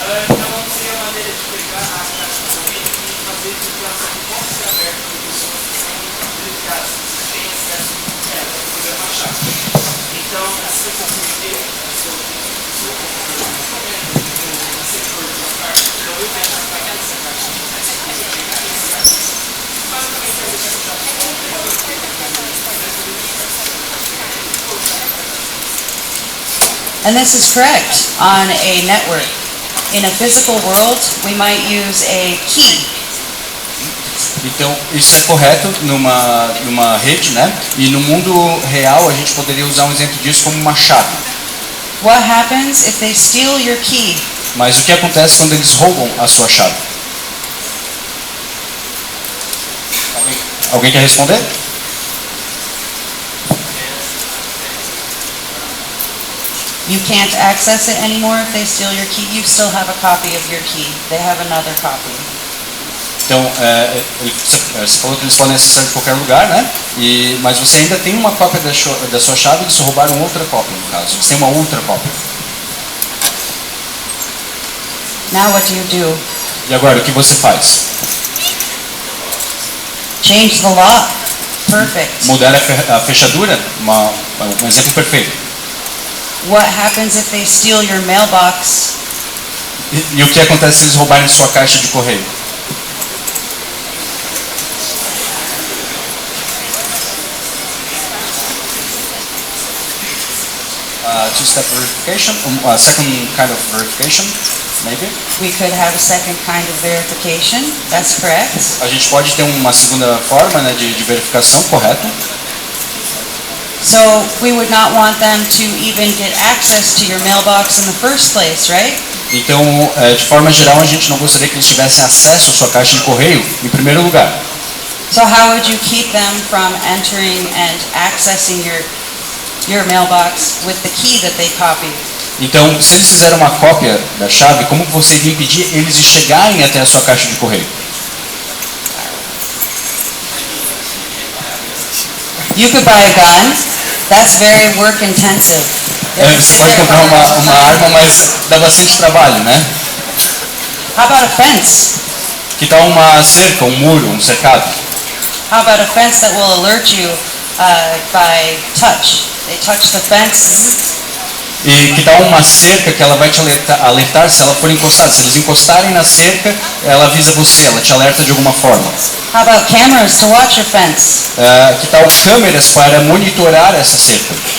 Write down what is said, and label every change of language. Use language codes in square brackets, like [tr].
[pt] Então, seria a maneira de pegar a caixa de correio e fazer com que ela possa ser aberta para pessoas que são dedicadas, que têm acesso a ela, para poder baixar. Então, se você compreender a sua no setor de uma parte, então eu vejo a caixa dessa caixa, mas se você pegar esse caixa, basicamente vai deixar a chave de [en] And this is correct on a network. In a physical world, we might use a key. [pt] Então isso é correto numa rede, né? E no mundo real a gente poderia usar um exemplo disso como uma chave. [en] What happens if they steal your key? [pt] Mas o que acontece quando eles roubam a sua chave? Alguém quer responder? [en] You can't access it anymore if they steal your key. You still have a copy of your key. They have another copy. [pt] Então, você falou que eles podem acessar de qualquer lugar, né? Mas você ainda tem uma cópia da sua chave, eles roubaram outra cópia, no caso. Eles têm uma outra cópia. [en] Now what do you do? [pt] E agora, o que você faz? [en] Change the lock. Perfect. [pt] Mudar a fechadura? Um exemplo perfeito. [en] What happens if they steal your mailbox? [pt] E o que acontece se eles roubarem sua caixa de correio? [en] Two-step verification, second kind of verification. maybe. We could have a second kind of verification. That's correct. [pt] A gente pode ter uma segunda forma, né, de verificação, correto? [en] So we would not want them to even get access to your mailbox in the first place, right? [pt] Então, de forma geral, a gente não gostaria que eles tivessem acesso à sua caixa de correio em primeiro lugar. [en] So how would you keep them from entering and accessing your mailbox with the key that they copied? [pt] Então, se eles fizeram uma cópia da chave, como você iria impedir eles de chegarem até a sua caixa de correio? [en] You could buy a gun. That's very work intensive. [pt] Você pode comprar uma arma, mas dá bastante trabalho, né? [en] How about a fence? [pt] Que tal uma cerca, um muro, um cercado? [en] How about a fence that will alert you by touch? They touch the fence. [pt] E que tal uma cerca que ela vai te alertar se ela for encostada? Se eles encostarem na cerca, ela avisa você, ela te alerta de alguma forma. [en] How about cameras to watch your fence? [pt] Que tal câmeras para monitorar essa cerca?